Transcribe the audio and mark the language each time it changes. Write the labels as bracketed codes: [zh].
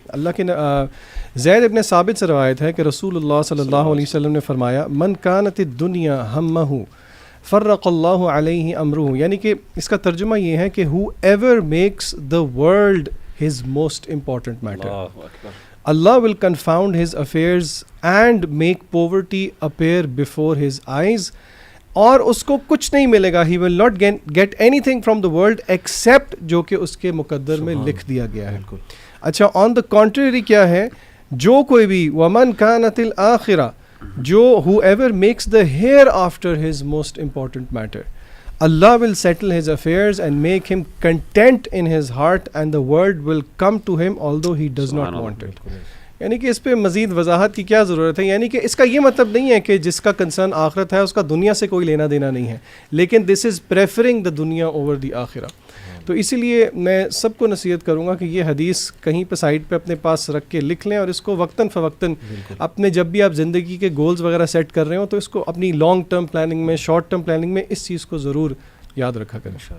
[ur] اللہ کے زید ابن ثابت سے روایت ہے کہ رسول اللہ صلی اللہ علیہ وسلم نے فرمایا [ar] من کانت الدنیا ہمہ فرق اللہ علیہ امرہ، [ur] یعنی کہ اس کا ترجمہ یہ ہے کہ [en] Whoever makes the world his most important matter. Allah will confound his affairs and make poverty appear before his eyes. [ur] اور اس کو کچھ نہیں ملے گا. [en] He will not get anything from the world except [ur] جو کہ اس کے مقدر میں لکھ دیا گیا ہے. [en] اچھا on the contrary [ur] کیا ہے؟ جو کوئی بھی [ar] وَمَنْ كَانَتِ الْآخِرَةِ، [en] جو whoever makes the hereafter his most important matter. Allah will settle his affairs and make him content in his heart and the world will come to him although he does not want it. [ur] یعنی کہ اس پہ مزید وضاحت کی کیا ضرورت ہے؟ یعنی کہ اس کا یہ مطلب نہیں ہے کہ جس کا کنسرن آخرت ہے اس کا دنیا سے کوئی لینا دینا نہیں ہے، لیکن [en] This is preferring the دنیا over the آخرہ. [ur] تو اسی لیے میں سب کو نصیحت کروں گا کہ یہ حدیث کہیں پہ سائڈ پہ اپنے پاس رکھ کے لکھ لیں، اور اس کو وقتاً فوقتاً اپنے جب بھی آپ زندگی کے گولز وغیرہ سیٹ کر رہے ہوں تو اس کو اپنی لانگ ٹرم پلاننگ میں، شارٹ ٹرم پلاننگ میں اس چیز کو ضرور یاد رکھا کریں.